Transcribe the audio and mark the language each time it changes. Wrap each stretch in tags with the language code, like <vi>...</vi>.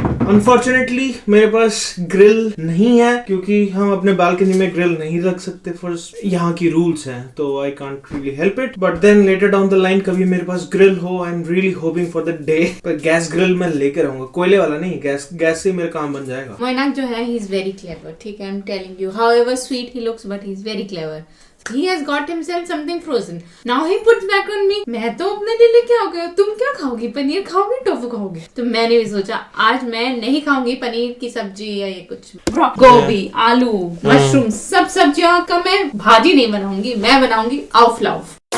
<hi>Unfortunately मेरे पास grill नहीं है क्योंकि हम अपने बालकनी में ग्रिल नहीं रख सकते, फर्स्ट यहाँ की रूल्स हैं, तो</hi> <en>I can't really help it. But then later down the line</en> <hi>कभी मेरे पास ग्रिल हो,</hi> <en>I am really hoping for the day.</en> <hi>पर गैस ग्रिल मैं लेकर आऊंगा, कोयले वाला नहीं, गैस से मेरा काम बन जाएगा।</hi> <en>Moinak</en> <hi>जो है,</hi> <en>he is very clever,</en> <hi>ठीक है,</hi> <en>I am telling you, however sweet he looks but he is very clever. He has got himself something frozen. Now he puts back on me.</en> <hi>मैं तो अपने लिए लेके आ गया, तुम क्या खाओगी? पनीर खाओगी, टोफू खाओगी? तो मैंने भी सोचा आज मैं नहीं खाऊंगी पनीर की सब्जी या ये कुछ गोभी, आलू, मशरूम, सब सब्जियों का मैं भाजी नहीं बनाऊंगी, मैं बनाऊंगी आउफलाउफ।</hi>